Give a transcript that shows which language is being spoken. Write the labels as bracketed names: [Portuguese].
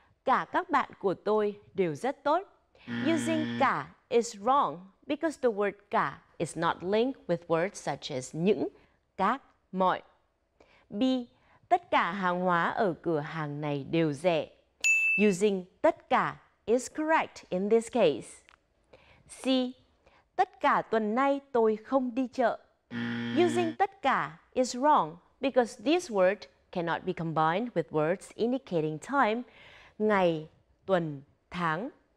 [Vietnamese] Cả các bạn của tôi đều rất tốt. [English] Using cả is wrong because the word cả is not linked with words such as những, các, mọi. B. [Vietnamese] Tất cả hàng hóa ở cửa hàng này đều rẻ. [English] Using tất cả is correct in this case. [Vietnamese] C. Tất cả tuần nay tôi không đi chợ. [English] Using tất cả is wrong because this word cannot be combined with words indicating time, ngày, tuần, tháng.